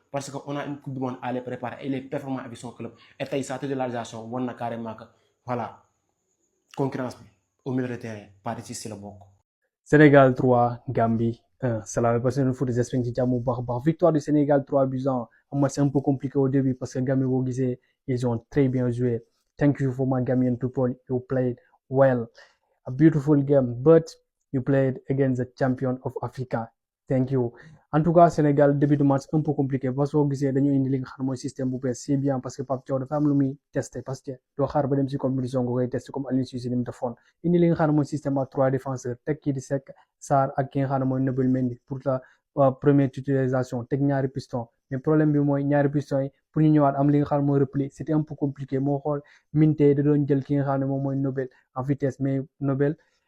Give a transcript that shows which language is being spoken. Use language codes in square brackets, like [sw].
[fr] parce qu'on a une coupe du monde à les préparer et il est performant avec son club et [wo] tey [fr] sa titularisation [wo] wan na [fr] carrément que voilà concurrence bi au milieu de terrain Pathé Ciss [wo] si la bokk. [fr] Sénégal 3 Gambie 1 cela veut passer le foot j'espère que [wo] ci jàmm bu baax a baax [fr] victoire du Sénégal 3-1 un match un peu compliqué au début parce que Gambie [wo] boo gisee [fr] ils ont très bien joué. [en] Thank you for my Gambian people, you played well, a beautiful game, but you played against the champion of Africa. Thank you. [fr] En tout cas Sénégal début de match un peu compliqué parce que [wo] boo gisee dañu indi li nga xam ne mooy système bu bees [fr] c'est bien parce que [wo] Pape Thiaw dafa am lu muy testé parce que doo xaar ba dem si compétition nga koy testé comme Aliou Cissé ni mu defoon indi li nga xam ne mooy [fr] système à 3 défenseurs [wo] teg kii di Seck Sarr ak ki nga xam ne mooy Nabil Mendy [fr] pour la première titularisation [wo] teg ñaari piston mais problème bi mooy ñaari piston yi pour ñu ñëwaat am li nga xam ne mooy repli [fr] c'était un peu compliqué [wo] moo xool Minte da doon jël ki nga xam ne moom mooy Nobel [fr] en vitesse mais [wo] Nobel